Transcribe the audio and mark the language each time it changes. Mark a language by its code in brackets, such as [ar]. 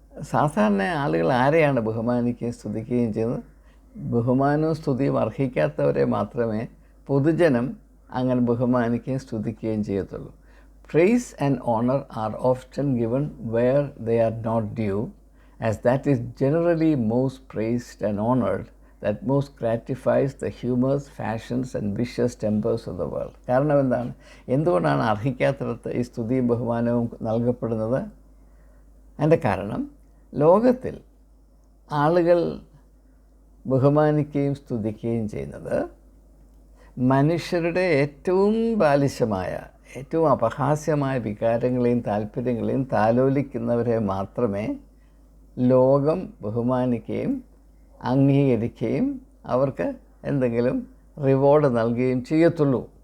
[ml] സാധാരണ ആളുകൾ ആരെയാണ് ബഹുമാനിക്കുകയും സ്തുതിക്കുകയും ചെയ്യുന്നത്? ബഹുമാനവും സ്തുതിയും അർഹിക്കാത്തവരെ മാത്രമേ പൊതുജനം അങ്ങനെ ബഹുമാനിക്കുകയും സ്തുതിക്കുകയും ചെയ്യത്തുള്ളൂ. [en] Praise and honor are often given where they are not due, as that is generally most praised and honored, that most gratifies the humors, fashions and vicious tempers of the world. [ml] കാരണം എന്താണ്? എന്തുകൊണ്ടാണ് അർഹിക്കാത്തിടത്ത് ഈ സ്തുതിയും ബഹുമാനവും നൽകപ്പെടുന്നത്? അതിൻ്റെ കാരണം ലോകത്തിൽ ആളുകൾ ബഹുമാനിക്കുകയും സ്തുതിക്കുകയും ചെയ്യുന്നത് മനുഷ്യരുടെ ഏറ്റവും ബാലിശമായ, ഏറ്റവും അപഹാസ്യമായ വികാരങ്ങളെയും താല്പര്യങ്ങളെയും താലോലിക്കുന്നവരെ മാത്രമേ ലോകം ബഹുമാനിക്കുകയും അംഗീകരിക്കുകയും അവർക്ക് എന്തെങ്കിലും റിവാർഡ് നൽകുകയും ചെയ്യത്തുള്ളൂ.